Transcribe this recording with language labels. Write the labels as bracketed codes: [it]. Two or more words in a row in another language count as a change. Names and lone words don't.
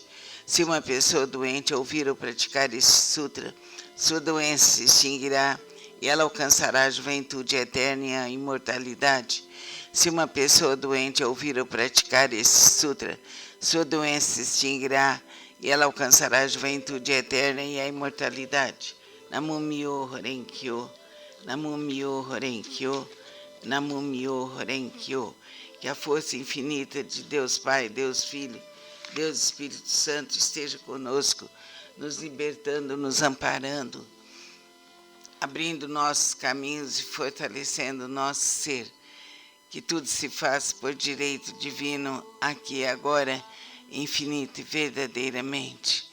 [pt] Se uma pessoa doente ouvir ou praticar esse sutra, sua doença se extinguirá e ela alcançará a juventude eterna e a imortalidade. Se uma pessoa doente ouvir ou praticar esse sutra, sua doença se extinguirá e ela alcançará a juventude eterna e a imortalidade. [ja] Namo Myoho Renkyo, Namo Myoho Renkyo, Namo Myoho Renkyo. [pt] Que a força infinita de Deus Pai, Deus Filho, Deus Espírito Santo esteja conosco, nos libertando, nos amparando, abrindo nossos caminhos e fortalecendo nosso ser. Que tudo se faça por direito divino, aqui e agora, infinito e verdadeiramente.